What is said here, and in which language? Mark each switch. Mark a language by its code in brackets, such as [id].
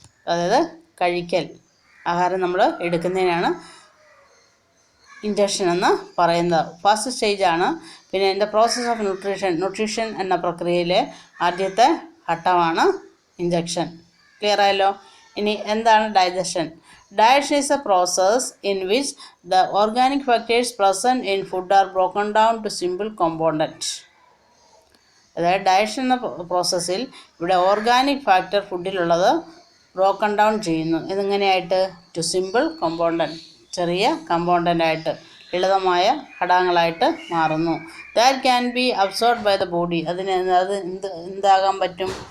[ml] അതായത് കഴിക്കൽ, ആഹാരം നമ്മൾ എടുക്കുന്നതിനാണ് ഇഞ്ചക്ഷൻ എന്ന് പറയുന്നത്. ഫസ്റ്റ് സ്റ്റേജാണ്. പിന്നെ [en] in the process of nutrition [ml] എന്ന പ്രക്രിയയിലെ ആദ്യത്തെ ഘട്ടമാണ് ഇഞ്ചക്ഷൻ. ക്ലിയർ ആയല്ലോ? ഇനി എന്താണ് digestion? [en] Digestion is a process in which the organic factors present in food are broken down to simple components. [ml] അതായത് ഡയജഷൻ എന്ന പ്രോസസ്സിൽ ഇവിടെ ഓർഗാനിക് ഫാക്ടർ ഫുഡിലുള്ളത് [en] broken down [ml] ചെയ്യുന്നു. ഇതെങ്ങനെയായിട്ട്? [en] to simple component, [ml] ചെറിയ കമ്പോണ്ടൻ്റായിട്ട്, ലളിതമായ ഘടകങ്ങളായിട്ട് മാറുന്നു. [en] That can be absorbed by the body. [ml] അത് എന്താകാൻ പറ്റും?